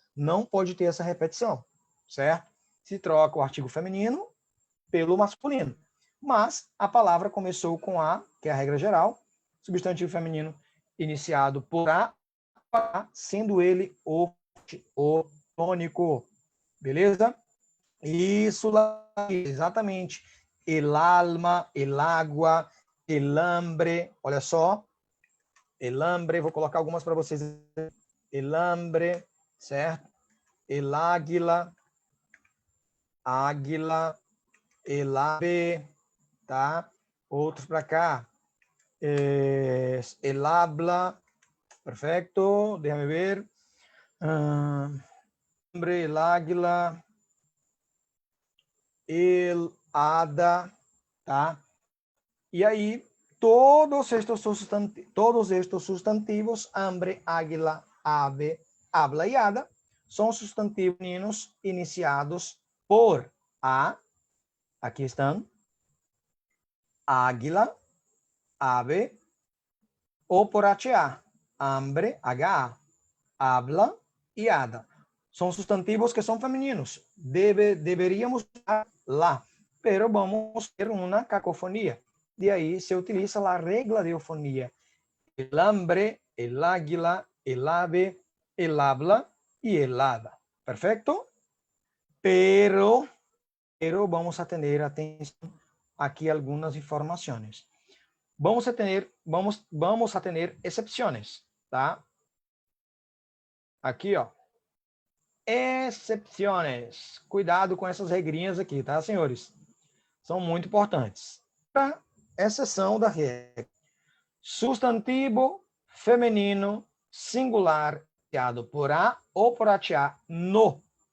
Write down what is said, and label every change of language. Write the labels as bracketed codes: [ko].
[pt] Não pode ter essa repetição, certo? Se troca o artigo feminino pelo masculino. Mas a palavra começou com A, que é a regra geral, substantivo feminino iniciado por A, sendo ele o tônico. Beleza? Isso lá, exatamente. [es] El alma, el agua, el hambre. [pt] Olha só. El hambre, vou colocar algumas para vocês. [es] El hambre, certo? El águila, águila, el ave, tá? Outros para cá. El habla, perfecto. Déjame ver. Hambre, el águila, el hada, tá? [pt] E aí, todos estes substantivos, hambre, águila, ave, habla e hada, são substantivos femininos iniciados por A, aqui estão, águila, ave, ou por HA, hambre, HA, habla e hada. São substantivos que são femininos. Deveríamos usar lá, pero vamos ter uma cacofonia. [es] De ahí se utiliza la regla de eufonía. El hambre, el águila, el ave, el habla y el hada. ¿Perfecto? Pero vamos a tener atención aquí algunas informaciones. Vamos a tener excepciones, ¿tá? [pt] Aqui, ó. Excepciones. Cuidado com essas regrinhas aqui, tá, senhores? São muito importantes. Para exceção da regra. Substantivo feminino singular iniciado por A ou por HA no.